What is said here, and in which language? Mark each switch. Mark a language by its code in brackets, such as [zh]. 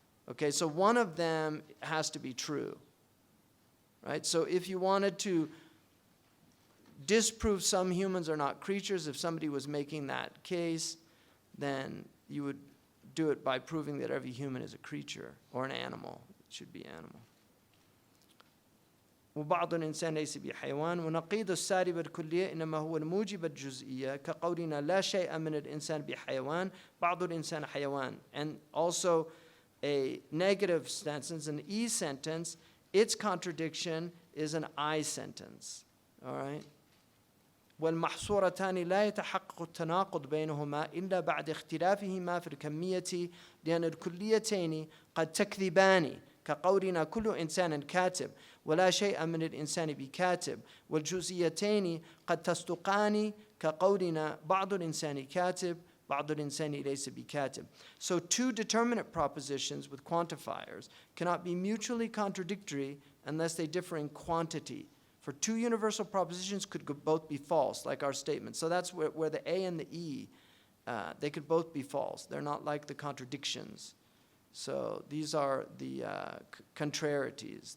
[en] Okay, so one of them has to be true. Right? So if you wanted to disprove some humans are not creatures, if somebody was making that case, then you would do it by proving that every human is a creature or an animal. It should be animal. [ar] وبعض الإنسان ليس بحيوان ونقيض السالب الكلية إنما هو الموجب الجزئية كقولنا لا شيء من الإنسان بحيوان بعض الإنسان حيوان. [en] And also a negative sentence, an E sentence, its contradiction is an I sentence. All right? [ar] والمحصورتان لا يتحقق التناقض بينهما إلا بعد اختلافهما في الكمية لأن الكليتين قد تكذبان كقولنا كل إنسان كاتب ولا شيء من الإنسان بكاتب والجزئيتين قد تصدقان كقولنا بعض الإنسان كاتب بعض الإنسان ليس بكاتب. [en] So two determinate propositions with quantifiers cannot be mutually contradictory unless they differ in quantity. For two universal propositions could both be false, like our statement. So that's where the A and the E, they could both be false. They're not like the contradictions. So these are the contrarieties.